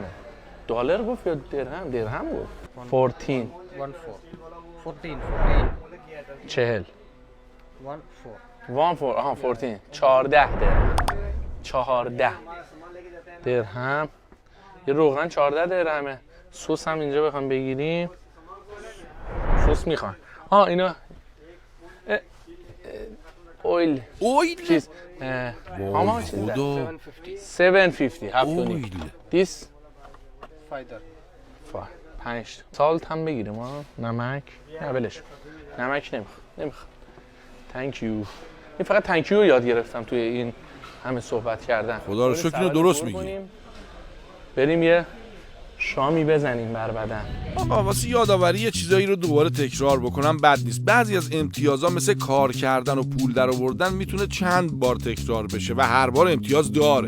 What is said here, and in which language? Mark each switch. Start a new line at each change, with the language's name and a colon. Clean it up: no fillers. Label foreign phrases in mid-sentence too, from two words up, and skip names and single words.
Persian: دلار گفت یا درهم؟ درهم گفت. 14 40 14 14 درهم. 14 درهم. یه روغن 14 درهمه. سس هم اینجا بخوام بگیریم. سس میخوان. اینا اویل چیز
English: how much is that?
Persian: 750 هفتونی. This 5 سالت هم بگیریم نمک نه ولش نمک نمیخوام
English: thank you.
Persian: این فقط
English: thank you
Persian: رو یاد گرفتم توی این همه صحبت کردن. خدا رو شکر اینو درست میگی. بریم یه شامی بزنیم بر بدن. آقا واسه یادآوری یه چیزایی رو دوباره تکرار بکنم بد نیست. بعضی از امتیازها مثل کار کردن و پول در آوردن میتونه چند بار تکرار بشه و هر بار امتیاز داره.